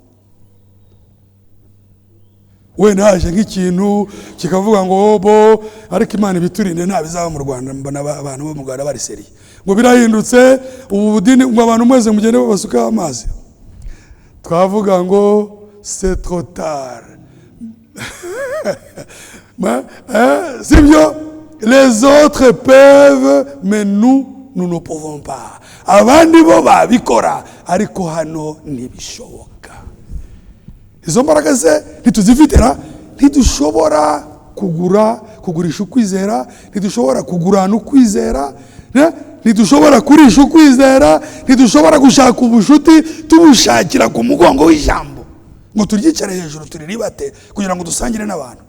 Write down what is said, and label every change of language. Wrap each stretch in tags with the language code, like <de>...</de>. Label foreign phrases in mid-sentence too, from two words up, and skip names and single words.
<rw>Wenda haje nk'ikintu kikavuga ngo bo ariko Imana ibiturinde nta bizaba mu Rwanda. Mbona abantu bo mu Rwanda bari seriye ngo birahindutse ubu budini ngo abantu mwese mugende babasukaho amazi. Twavuga ngo</rw> <fr>c'est trop tard.</fr> <rw>Sibyo?</rw> <fr>Les autres peuvent mais nous ne pouvons pas.</fr> <rw>Abandi bo babikora ariko hano ntibishoboka. Izo mbaraga se ntituzifitira, ntidushobora kugurisha ukwizera, ntidushobora kugurana ukwizera, ntidushobora kurisha ukwizera, ntidushobora gushaka ubushuti tubushakira ku mugongo w'ijambo ngo turyicare hejuru turiribate kugira ngo dusangire n'abantu.</rw>